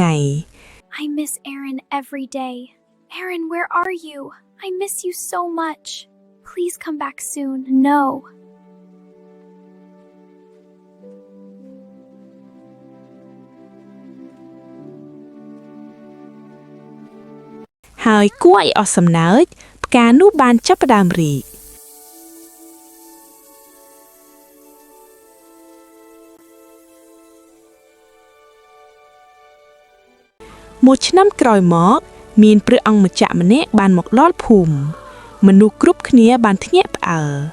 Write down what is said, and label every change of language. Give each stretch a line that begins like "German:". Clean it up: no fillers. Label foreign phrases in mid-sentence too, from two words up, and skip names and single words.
English: I miss Aaron every day. Aaron, where are you? I miss you so much. Please come back soon. No.
Khmer: ហើយគួរឲ្យអស់សំណើចផ្កានោះបានចាប់ផ្ដើមរីកមួយឆ្នាំក្រោយមកមានព្រះអង្គម្ចាស់ម្នាក់បានមកដល់ភូមិមនុស្សគ្រប់គ្នាបានភ្ញាក់ផ្អើល